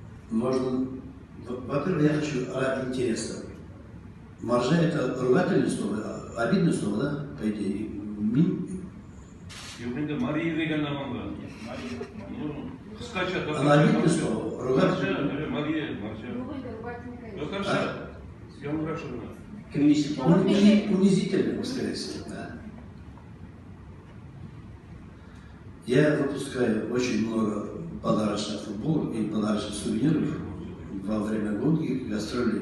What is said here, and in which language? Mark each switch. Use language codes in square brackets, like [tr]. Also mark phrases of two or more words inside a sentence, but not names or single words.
[ru] Можно... Во-первых, я хочу ради интереса. Маржа — это ругательное слово, обидное слово, да, по идее. [kk] Мария деген адам бар. Кыскача. [ru] Она обидное слово, ругательное. Мария, хорошо. Съем хорошо. Унизительно, скорее всего, да. Я выпускаю очень много подарочных футболок и подарочных сувениров во время гонки, гастроли.